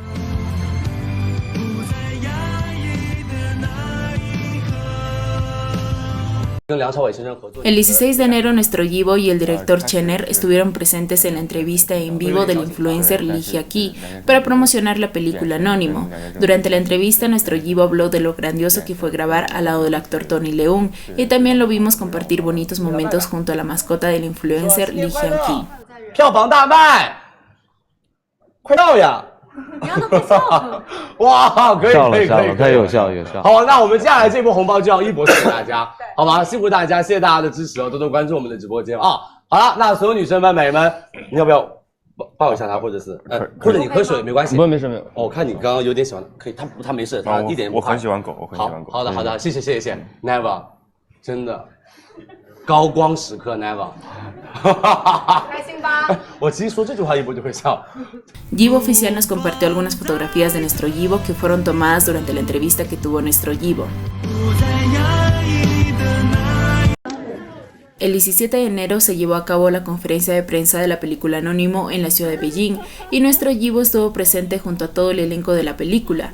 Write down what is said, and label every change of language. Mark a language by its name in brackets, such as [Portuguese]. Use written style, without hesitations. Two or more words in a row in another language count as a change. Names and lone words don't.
[Spanish] El 16 de enero, nuestro Yibo y el director Chener estuvieron presentes en la entrevista en vivo del influencer Lee Hyaki para promocionar la película Anónimo. Durante la entrevista, nuestro Yibo habló de lo grandioso que fue grabar al lado del actor Tony Leung, y también lo vimos compartir bonitos momentos junto a la mascota del influencer Lee Hyaki. [Chinese] 你让他不笑。哇，可以可以可以，可以有笑有笑。好，那我们接下来这波红包就要一博送给大家，好吗？辛苦大家，谢谢大家的支持哦，多多关注我们的直播间啊。好了，那所有女生们、美们，你要不要抱一下她，或者是或者你喝水没关系。不，没事没有。我看你刚刚有点喜欢，可以，他没事，他一点也不怕。我很喜欢狗，我很喜欢狗。好的好的，谢谢谢谢谢 ，Never， 真的。高光时刻 never。开心吧？我其实说这句话一波就会笑。 [Spanish] Yibo Oficial nos compartió algunas fotografías de nuestro Yibo que fueron tomadas durante la entrevista que tuvo nuestro Yibo. El 17 de enero se llevó a cabo la conferencia de prensa de la película Anónimo en la ciudad de Beijing y nuestro Yibo estuvo presente junto a todo el elenco de la película.